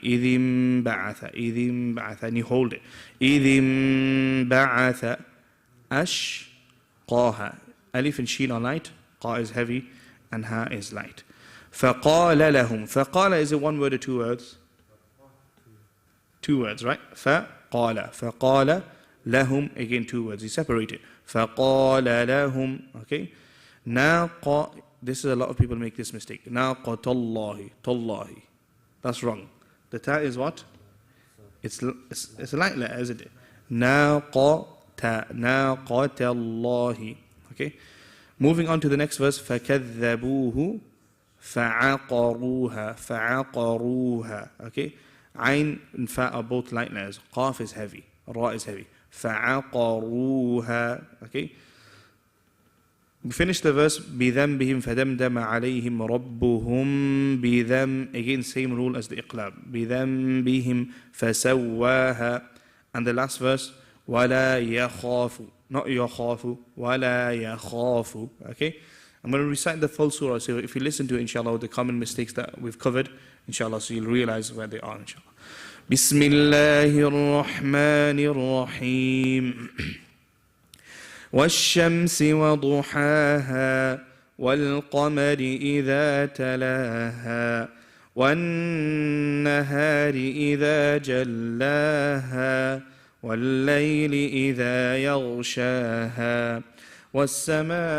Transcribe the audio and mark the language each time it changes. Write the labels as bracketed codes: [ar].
[ar] Idhim ba'atha, [en] and you hold it. [ar] Idhim ba'atha ashqaha. [en] Alif and sheen are light, qa is heavy, and ha is light. [ar] فَقَالَ لَهُمْ. [en] فَقَالَ is it one word or two words? Two words, right? [ar] فَقَالَ لَهُمْ, [en] again two words, you separate it. [ar] فَقَالَ لَهُمْ, [en] okay? [ar] نَاقَ, [en] this is a lot of people make this mistake. [ar] نَاقَةَ اللَّهِ, تَاللَّهِ. [en] That's wrong. The ta is what? It's a light letter, isn't it? [ar] نَاقَةَ اللَّهِ. [en] Okay? Moving on to the next verse. [ar] فَكَذَّبُوهُ فَعَقَرُوهَا. [en] Okay? Ain and fa are both light letters. Qaf is heavy. Ra is heavy. [ar] فَعَقَرُوهَا. [en] Okay? We finish the verse. [ar] بِذَنْبِهِمْ فَدَمْدَمَ عَلَيْهِمْ رَبُّهُمْ بِذَنْبِ. [en] Again, same rule as the iqlab. [ar] بِذَنْبِهِمْ فَسَوَّاهَا. [en] And the last verse. [ar] وَلَا يَخَافُ. [en] Not [ar] يَخَافُ. وَلَا يَخَافُ. [en] Okay? I'm going to recite the full surah. So if you listen to it, inshallah, the common mistakes that we've covered, inshallah, so you'll realize where they are, inshallah. [ar] بسم الله الرحمن الرحيم والشمس وضحاها والقمر إذا تلاها والنهار إذا جلاها والليل إذا يغشاها والسماء